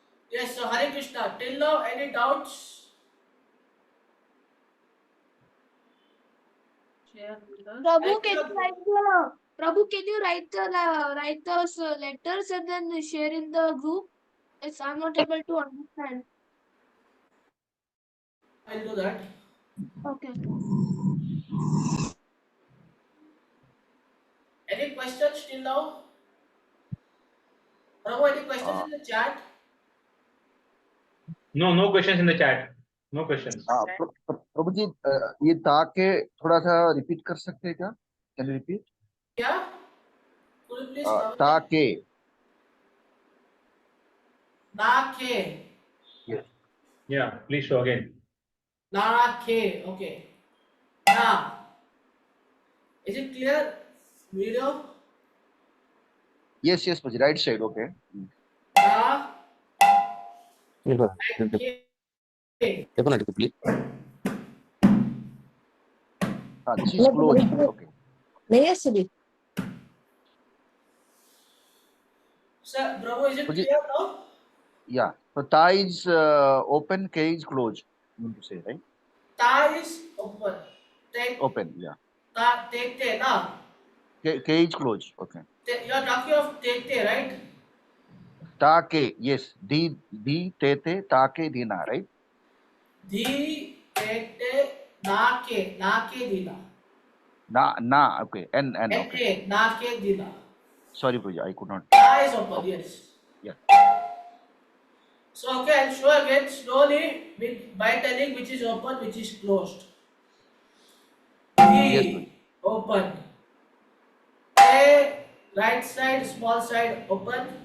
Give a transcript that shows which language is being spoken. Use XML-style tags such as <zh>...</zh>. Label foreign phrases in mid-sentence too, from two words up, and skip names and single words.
<en>Yes, so Hare Krishna. Till now, any doubts? Prabhu, can you write the Prabhu, can you write those letters and then share in the group? It's I'm not able to understand. I'll do that. Okay. Any questions till now? Prabhu, any questions uh, in the chat? No, no questions in the chat. No questions.</en> <hi>प्रभु जी ये ताके थोड़ा सा रिपीट कर सकते हैं क्या?</hi> <en>Can you repeat? Yeah? Could you please come again? ताके. Na-ke. Yes. Yeah, please show again. Na-ke. Okay. Na. Is it clear? Video? Yes, yes, Prabhu ji. Right side. Okay. Na. Yes, And sir. K. Definitely, please. This is closed. Okay. Sir, Prabhu, is it Prabhu ji, clear now? yeah. So ta is open, K is closed. You mean to say, right? Ta is open. Take. Open. Yeah. Ta. Take. Te. Na. K is closed. Okay. You are talking of take. Te, right? Take. Yes. D te te take dina. Right. Di. Take. Te. Na-ke. Na-ke dina. Na. Okay. N. Okay. N-A. Na-ke dina. Sorry, Prabhu ji. I could not. Ta is open. Okay. Yes. Yeah. So, okay, I'll show again slowly by telling which is open, which is closed. Yes, Prabhu ji. D, open. A, right side, small side, open.</en>